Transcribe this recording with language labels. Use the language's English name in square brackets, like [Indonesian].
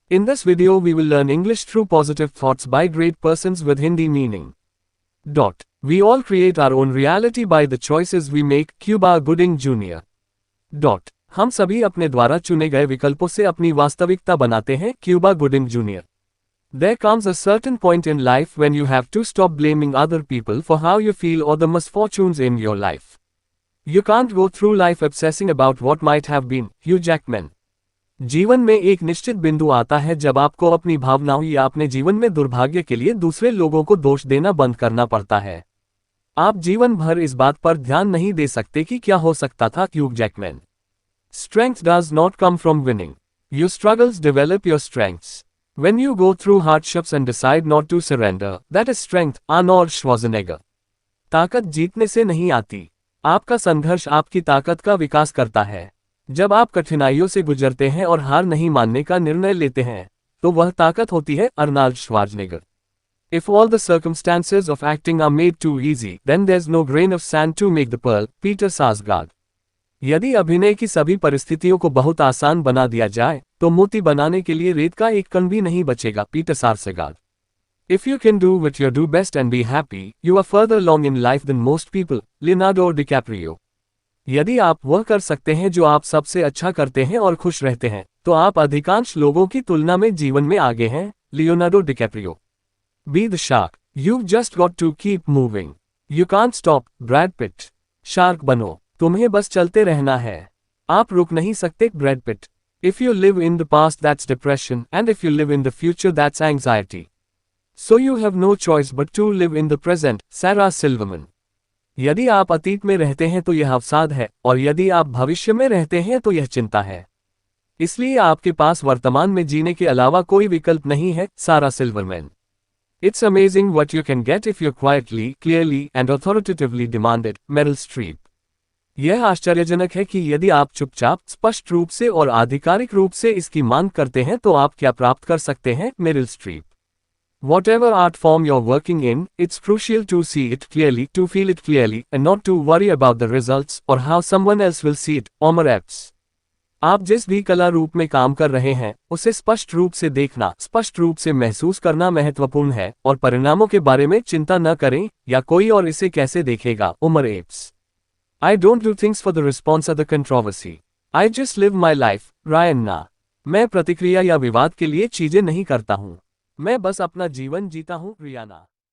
[English] In this video we will learn English through positive thoughts by great persons with Hindi meaning. We all create our own reality by the choices we make. Cuba Gooding Jr. [Hindi] हम सभी अपने द्वारा चुने गए विकल्पों से अपनी वास्तविकता बनाते हैं. [English] Cuba Gooding Jr. There comes a certain point in life when you have to stop blaming other people for how you feel or the misfortunes in your life. You can't go through life obsessing about what might have been. Hugh Jackman. [Hindi] जीवन में एक निश्चित बिंदु आता है जब आपको अपनी भावनाओं या अपने जीवन में दुर्भाग्य के लिए दूसरे लोगों को दोष देना बंद करना पड़ता है. आप जीवन भर इस बात पर ध्यान नहीं दे सकते कि क्या हो सकता था. Hugh Jackman. [English] Strength does not come from winning. Your struggles develop your strengths. When you go through hardships and decide not to surrender, that is strength. [Hindi] Arnold Schwarzenegger. ताकत जीतने से नहीं आती. आपका संघर्ष आपकी ताकत का विकास करता है. जब आप कठिनाइयों से गुजरते हैं और हार नहीं मानने का निर्णय लेते हैं, तो वह ताकत होती है. Arnold Schwarzenegger. [English] If all the circumstances of acting are made too easy, then there's no grain of sand to make the pearl. [Hindi] Peter सार्सगार्ड. यदि अभिनय की सभी परिस्थितियों को बहुत आसान बना दिया जाए, तो मोती बनाने के लिए रेत का एक कण भी नहीं बचेगा. Peter सार्सगार्ड. [English] If you can do what you do best and be happy, you are further along in life than most people. [Hindi] Leonardo DiCaprio. यदि आप वह कर सकते हैं जो आप सबसे अच्छा करते हैं और खुश रहते हैं, तो आप अधिकांश लोगों की तुलना में जीवन में आगे हैं. [English] Leonardo DiCaprio. Be the shark. You've just got to keep moving. You can't stop. [Hindi] Brad Pitt. Shark बनो. तुम्हें बस चलते रहना है. आप रुक नहीं सकते. Brad Pitt. [English] If you live in the past, that's depression, and if you live in the future, that's anxiety. So you have no choice but to live in the present. [Hindi] सारा सिल्वरमैन. यदि आप अतीत में रहते हैं तो यह अवसाद है, और यदि आप भविष्य में रहते हैं तो यह चिंता है. इसलिए आपके पास वर्तमान में जीने के अलावा कोई विकल्प नहीं है. सारा Silverman. [English] It's amazing what you can get if you quietly, clearly, and authoritatively demand it. [Hindi] Meryl Streep. यह आश्चर्यजनक है कि यदि आप चुपचाप, स्पष्ट रूप से और आधिकारिक रूप से इसकी मांग करते हैं तो आप क्या प्राप्त कर सकते हैं. Meryl Streep. [English] Whatever art form you're working in, it's crucial to see it clearly, to feel it clearly, and not to worry about the results or how someone else will see it. Omar Epps. [Hindi] आप जिस भी कला रूप में काम कर रहे हैं, उसे स्पष्ट रूप से देखना, स्पष्ट रूप से महसूस करना महत्वपूर्ण है, और परिणामों के बारे में चिंता न करें, या कोई और इसे कैसे देखेगा. Umar apps. [English] I don't do things for the response or the controversy. I just live my life. Rihanna. [Hindi] मैं प्रतिक्रिया या विवाद के लिए चीजें नहीं करता हूँ. मैं बस अपना जीवन जीता हूँ. रियाना.